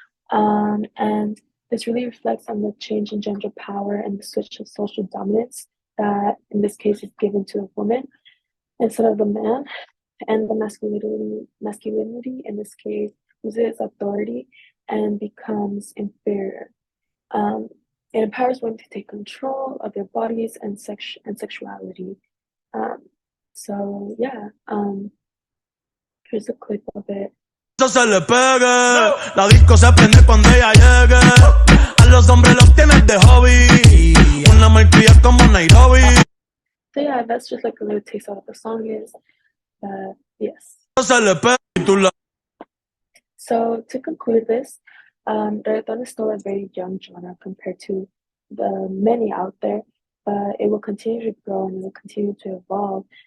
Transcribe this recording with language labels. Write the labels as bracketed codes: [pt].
[en] And this really reflects on the change in gender power and the switch of social dominance that in this case is given to a woman instead of the man, and the masculinity in this case loses authority and becomes inferior. It empowers women to take control of their bodies and sexuality. So yeah, here's a clip of it. [es] Se le pegue, la disco se prende cuando ella llegue. A los hombres los tienes de hobby, una malcria como Nairobi. [en] So yeah, that's just like a little taste of what the song is. Yes. [es] Se le pegue. [en] So to conclude this, reggaeton is still a very young genre compared to the many out there, but it will continue to grow and it will continue to evolve.